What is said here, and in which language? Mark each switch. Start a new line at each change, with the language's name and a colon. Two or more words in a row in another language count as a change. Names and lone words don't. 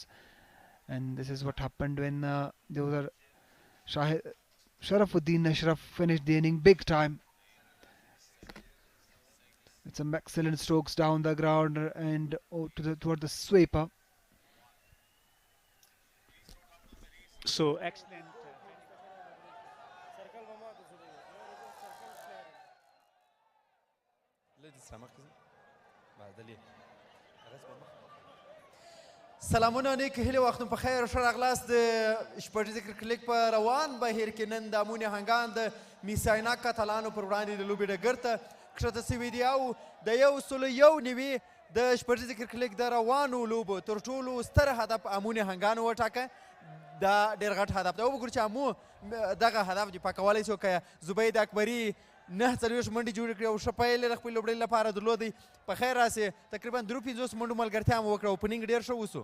English: And this is what happened when there was a Sharafuddin Ashraf finished the inning big time. With some excellent strokes down the ground and toward the sweeper. So excellent.
Pashto: سلامونه نیک هیله وختونه په خیر ښه راغلاست د شپږیزې کرکټ لیګ په روان بهیر کې نن د امونې هنګان د میس-e-AINAK کاتالانو پر وړاندې د لوبې ډګر ته کښته سوي دي او د 101 د شپږیزې کرکټ لیګ د روانو لوبو تر ټولو ستر هدف امونې هنګانو وټاکه دا ډېر غټ هدف دی وګورو چې امو دغه هدف دفاع کولی شو که زبید اکبري 9 منډې جوړې کړې او ښه پیل یې د خپل لوبډلې لپاره درلودی په خیر راسې تقریبا 53 منډو ملګرتیا مو وکړه اوپنینګ ډېر ښه وسو